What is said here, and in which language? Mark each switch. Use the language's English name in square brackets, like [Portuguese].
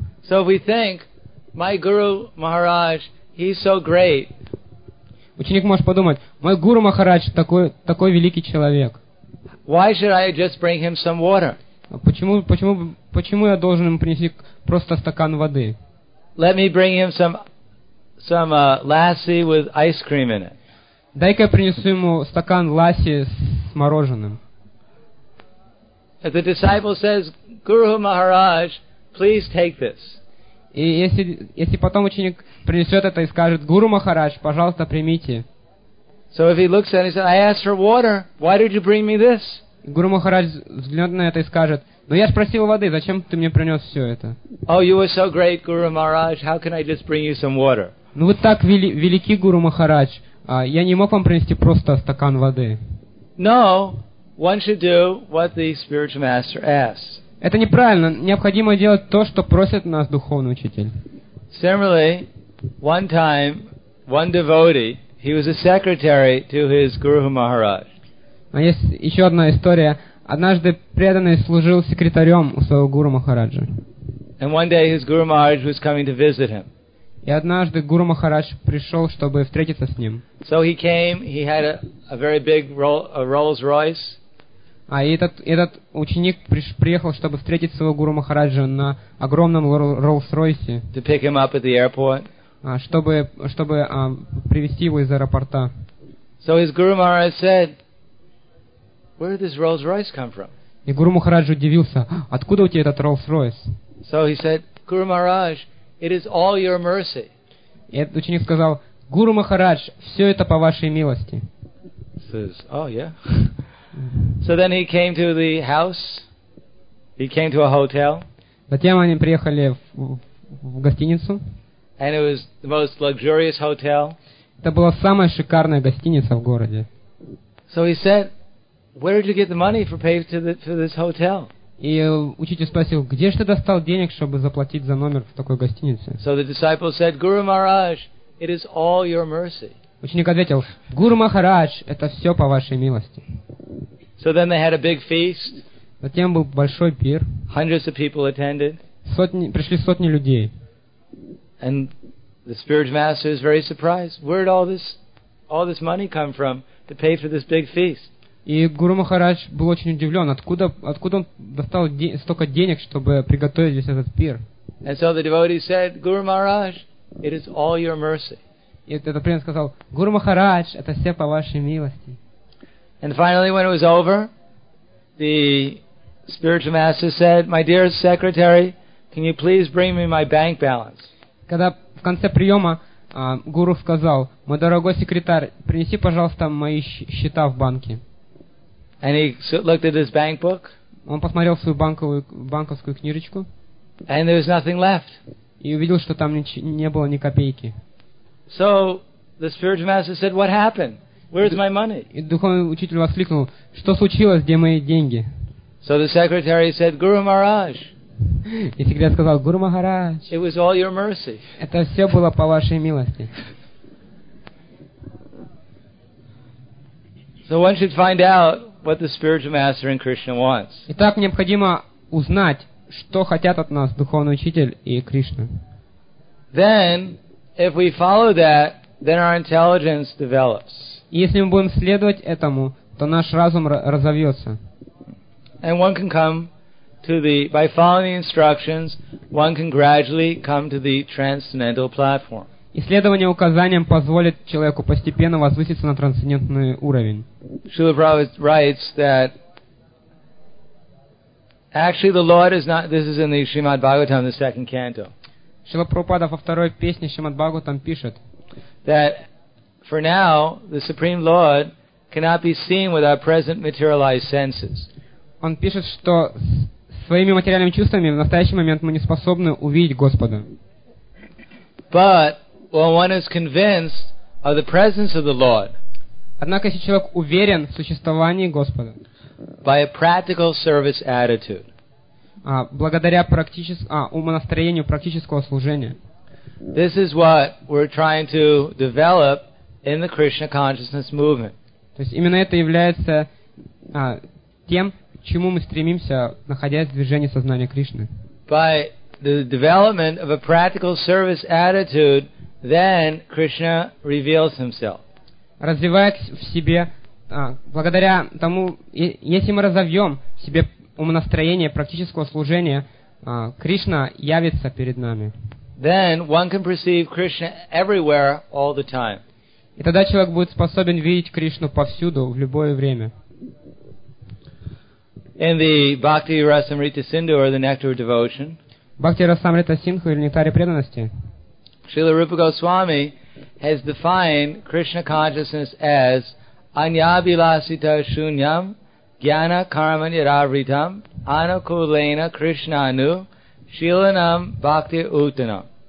[English] So we think, my guru Maharaj, he's so great. [Russian] Ученик может подумать, мой гуру Махарадж такой великий человек. [English] Why should I just bring him some water? [Russian] Почему я должен ему принести просто стакан воды? [English] Let me bring him some lassi with ice cream in it. [Russian] Дай-ка я принесу ему стакан ласи с мороженым. [English] The disciple says, Guru Maharaj, please take this. [Russian] И если потом ученик принесет это и скажет, Гуру Махарадж, пожалуйста, примите. [English] So if he looks at it, he says, I asked for water, why did you bring me this? [Russian] Гуру Махарадж взглянет на это и скажет, но я же просил воды, зачем ты мне принес все это? [English] Oh, you were so great, Guru Maharaj, how can I just bring you some water? [Russian] Ну вот так велики, Гуру Махарадж, я не мог вам принести просто стакан воды. [English] No, one should do what the spiritual master asks. [Russian] Это неправильно. Необходимо делать то, что просит нас духовный учитель. [English] Similarly, one time, one devotee, he was a secretary to his Guru Maharaj. [Russian] А есть еще одна история. Однажды преданный служил секретарем у своего Гуру Махараджа. [English] And one day his Guru Maharaj was coming to visit him. [Russian] И однажды Гуру Махарадж пришел, чтобы встретиться с ним. [English] So he came, he had a very big Rolls-Royce. [Russian] А этот ученик приехал, чтобы встретить своего Гуру Махараджа на огромном Rolls-Royce. [English] To pick him up at the airport. [Russian] Чтобы привезти его из аэропорта. [English] So his Guru Maharaj said, where did this Rolls-Royce come from? [Russian] И Гуру Махарадж удивился, откуда у тебя этот Rolls-Royce? [English] So he said, Guru Maharaj, it is all your mercy. [Russian] И этот ученик сказал, Гуру Махарадж, все это по вашей милости. [English] Says, oh yeah. So then he came to the house. He came to a hotel. [Russian] Затем они приехали в гостиницу. [English] And it was the most luxurious hotel. [Russian] Это была самая шикарная гостиница в городе. [English] So he said, where did you get the money for pay to this hotel? [Russian] И учитель спросил, где же ты достал денег, чтобы заплатить за номер в такой гостинице? [English] So the disciple said, Guru Maharaj, it is all your mercy. [Russian] Ученик ответил, Гуру Махарадж, это все по вашей милости. [English] So then they had a big feast. [Russian] Затем был большой пир. [English] Hundreds of people attended. [Russian] Пришли сотни людей. [English] And the spiritual master is very surprised. Where did all this money come from to pay for this big feast? [Russian] И Гуру Махарадж был очень удивлен, откуда он достал столько денег, чтобы приготовить весь этот пир. [English] And so the devotee said, Guru Maharaj, it is all your mercy. [Russian] И этот преданный сказал, Гуру Махарадж, это все по вашей милости. [English] And finally, when it was over, the spiritual master said, my dear secretary, can you please bring me my bank balance? [Russian] Когда в конце приема гуру сказал, мой дорогой секретарь, принеси, пожалуйста, мои счета в банке. [English] And he looked at his bank book. [Russian] Он посмотрел свою банковскую книжечку. [English] And there was nothing left. [Russian] И увидел, что там не было ни копейки. [English] So the spiritual master said, what happened? Where is my money? [Russian] И духовный учитель воскликнул, что случилось, где мои деньги? [English] So the secretary said, Guru Maharaj. [Russian] И секретарь сказал, Гуру Махарадж. [English] It was all your mercy. [Russian] Это все было по вашей милости. [English] So one should find out what the spiritual master in Krishna wants. [Russian] Итак, необходимо узнать, что хотят от нас духовный учитель и Кришна. [English] Then, if we follow that, then our intelligence develops. [Russian] Если мы будем следовать этому, то наш разум разовьется. [English] And one can come to the, by following the instructions, one can gradually come to the transcendental platform. [Russian] Исследование указаниям позволит человеку постепенно возвыситься на трансцендентный уровень. [English] Srila Prabhupada writes that actually the Lord is not, this is in the Srimad Bhagavatam, the second canto. [Russian] Srila Prabhupada во второй песне Srimad Bhagavatam пишет, [English] that for now, the Supreme Lord cannot be seen with our present materialized senses. [Russian] Он пишет, что своими материальными чувствами в настоящий момент мы не способны увидеть Господа. [English] But when one is convinced of the presence of the Lord, [Russian] однако если человек уверен в существовании Господа, [English] by a practical service attitude, [Russian] благодаря умонастроению практического служения, [English] this is what we're trying to develop in the Krishna consciousness movement. [Russian] То есть именно это является тем, к чему мы стремимся, находясь в движении сознания Кришны. [English] By the development of a practical service attitude, then Krishna reveals himself. [Russian] Развивая в себе, благодаря тому, если мы разовьем в себе умонастроение практического служения, Кришна явится перед нами. [English] Then one can perceive Krishna everywhere, all the time. [Russian] И тогда человек будет способен видеть Кришну повсюду, в любое время. [English] In the Bhakti Rasamrita Sindhu or the Nectar of Devotion, [Russian] Bhakti Rasamrita Sindhu или Нектаре преданности, [English] Srila Rupa Goswami has defined Krishna consciousness as [Sanskrit] Anyabhilasita Shunyam Jnana Karma Niravritam Anukulena Krishnanu Shilanam Bhakti Uttanam.